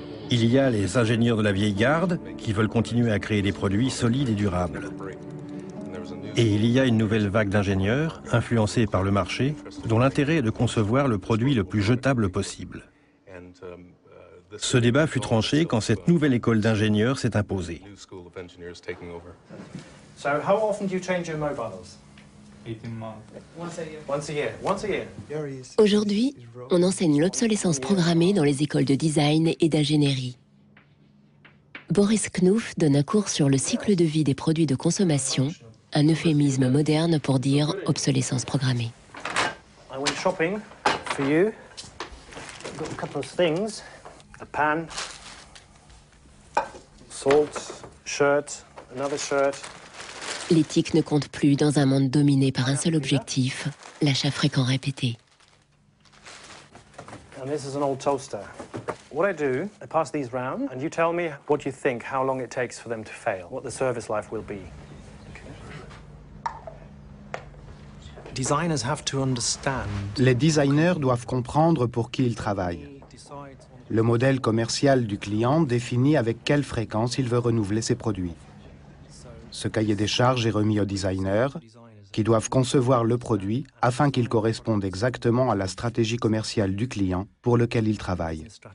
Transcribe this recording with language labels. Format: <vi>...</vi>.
<fr>Il y a les ingénieurs de la vieille garde qui veulent continuer à créer des produits solides et durables. Et il y a une nouvelle vague d'ingénieurs, influencés par le marché, dont l'intérêt est de concevoir le produit le plus jetable possible. Ce débat fut tranché quand cette nouvelle école d'ingénieurs s'est imposée.</fr> <en>So how often do you change your mobiles? 18 months. Once a year. Once a year.</en> <fr>Aujourd'hui, on enseigne l'obsolescence programmée dans les écoles de design et d'ingénierie. Boris Knuff donne un cours sur le cycle de vie des produits de consommation, un euphémisme moderne pour dire obsolescence programmée.</fr> <en>I went shopping for you. I've got a couple of things. A pan, salt, shirt, another shirt.</en> <fr>L'éthique ne compte plus dans un monde dominé par un seul objectif, l'achat fréquent répété.</fr> <en>And this is an old toaster. What I do, I pass these round, and you tell me what you think, how long it takes for them to fail, what the service life will be. Designers have to understand.</en> <fr>Les designers doivent comprendre pour qui ils travaillent. Le modèle commercial du client définit avec quelle fréquence il veut renouveler ses produits. Ce cahier des charges est remis aux designers, qui doivent concevoir le produit afin qu'il corresponde exactement à la stratégie commerciale du client pour lequel ils travaillent.</fr>